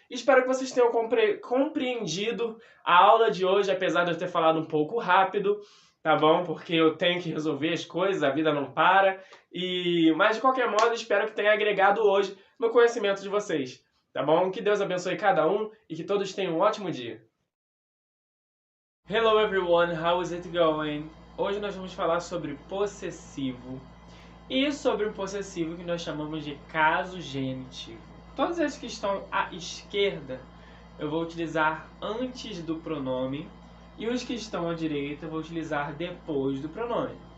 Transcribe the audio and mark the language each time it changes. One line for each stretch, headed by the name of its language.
Portuguese: Espero que vocês tenham compreendido a aula de hoje, apesar de eu ter falado um pouco rápido, tá bom? Porque eu tenho que resolver as coisas, a vida não para. Mas de qualquer modo, espero que tenha agregado hoje no conhecimento de vocês, tá bom? Que Deus abençoe cada um e que todos tenham um ótimo dia.
English: Hello everyone, how is it going?
Portuguese: Hoje nós vamos falar sobre possessivo e sobre um possessivo que nós chamamos de caso genitivo. Todos esses que estão à esquerda eu vou utilizar antes do pronome e os que estão à direita eu vou utilizar depois do pronome.